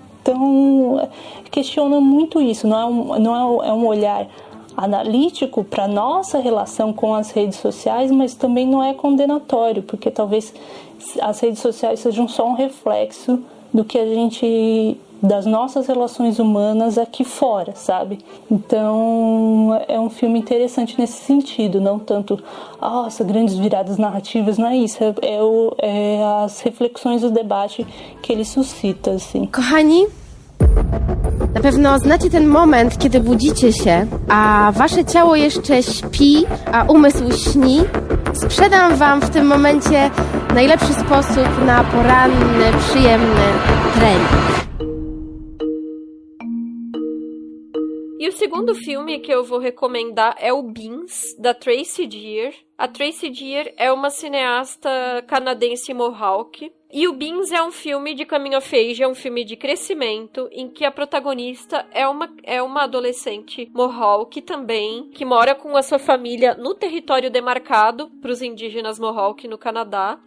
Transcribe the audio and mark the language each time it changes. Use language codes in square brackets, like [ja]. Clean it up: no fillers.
[pt] Então, questiona muito isso, não é um olhar analítico para a nossa relação com as redes sociais, mas também não é condenatório, porque talvez as redes sociais sejam só um reflexo do que das nossas relações humanas aqui fora, sabe? Então, é um filme interessante nesse sentido, não tanto, grandes viradas narrativas, não é isso, é as reflexões do debate que ele suscita, assim. [pl] Kochani, na pewno znacie ten moment, kiedy budzicie się, a wasze ciało jeszcze śpi, a umysł śni. Sprzedam wam w tym momencie najlepszy sposób na poranny, przyjemny trening. [pt] E o segundo filme que eu vou recomendar é o Beans, da Tracy Deer. A Tracy Deer é uma cineasta canadense Mohawk. E o Beans é um filme de coming of age, é um filme de crescimento, em que a protagonista é uma adolescente Mohawk também, que mora com a sua família no território demarcado para os indígenas Mohawk no Canadá.